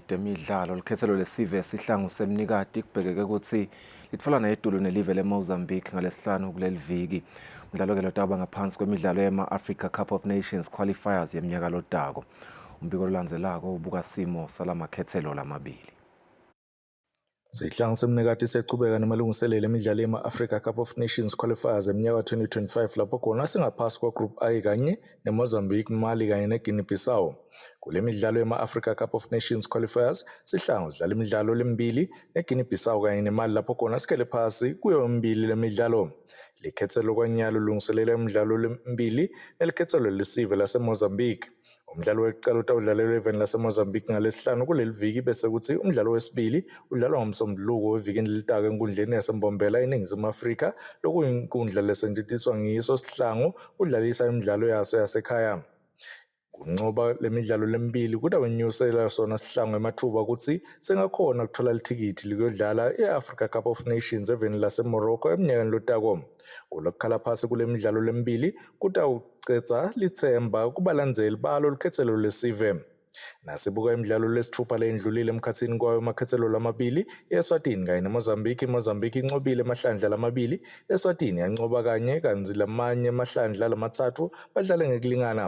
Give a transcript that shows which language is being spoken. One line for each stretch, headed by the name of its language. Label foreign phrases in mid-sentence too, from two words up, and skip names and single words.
Swati: temidlalo likhethelo lesive sihlangu semnikati kubhekeke ukuthi litfola nayedulu nelive leMozambique ngalesihlanu kuleliviki. Umdlalo ke lotaba ngaphansi kwemidlalo yema-
English: Africa Cup of Nations qualifiers
Swati: yeminyaka lodako. Umbiko olandzelako ubuka simo salamakhethelo lamabili. Sihlangu semnikati sechubeka nemalungiselelo emidlalo yema-
English: Africa Cup of Nations qualifiers
Swati: eminyaka 2025 lapho khona singaphasi kwa-Group I kanye neMozambique, Mali kanye neGuinea-Bissau. Kule midlalo yema-
English: Africa Cup of Nations qualifiers
Swati: sihlangu sidlala imidlalo lemibili neGuinea-Bissau kanye neMali lapho khona sikhele phasi kuyo yomibili lemidlalo. Likhethelo kwanyalo lungiselela imidlalo lemibili nelikhethelo lesive laseMozambique. Umdlalo wekuqala utawudlalelwa eveni laseMozambique ngalesihlanu kuleli viki bese kuthi umdlalo wesibili udlalwa ngomsombuluko wevikini lelitaka enkundleni yaseMbombela eNingizimu Afrika lokuyinkundla lesentshentiswa ngiso sihlangu udlalisa imidlalo yaso yasekhaya. Kunqoba lemidlalo lemibili kutawenyusela sona sihlangu emathuba ukuthi sengakhona ukuthola lithikithi likuyodlala i-
English: Africa Cup of Nations
Swati: eveni laseMorocco eminyakeni lotako. Kulokukhala phasi kule midlalo lemibili kutawucetsa lithemba kubalandzeli balo likhethelo lesive. Nasibuka imidlalo lesithupha leyendlulile emkhatsini kwayo emakhethelo lamabili eSwatini kanye neMozambique. iMozambique inqobile amahlandla lamabili, eSwatini yanqoba kanye kanzi lamanye amahlandla lamathathu badlale ngekulingana.